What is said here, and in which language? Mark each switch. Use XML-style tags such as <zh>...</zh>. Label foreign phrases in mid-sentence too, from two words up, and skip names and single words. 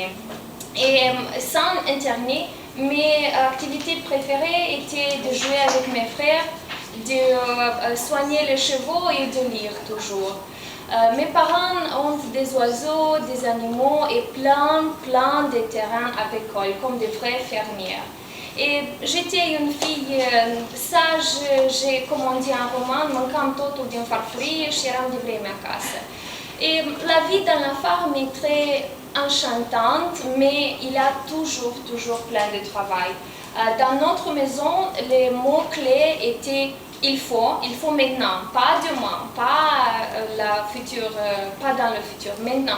<fr>Et sans Internet, mes activités préférées étaient de jouer avec mes frères, de soigner les chevaux et de lire toujours. Mes parents ont des oiseaux, des animaux et plein de terrains agricoles, comme des vraies fermières. Et j'étais une fille sage, j'ai commandé un roman,</fr> <ro>mâncam totul din farfurie și eram de vreme acasă.</ro> <fr>Et la vie dans la ferme est très enchantante, mais il y a toujours plein de travail. Dans notre maison, les mots-clés étaient il faut maintenant, pas demain, pas pas dans le futur, maintenant.</fr>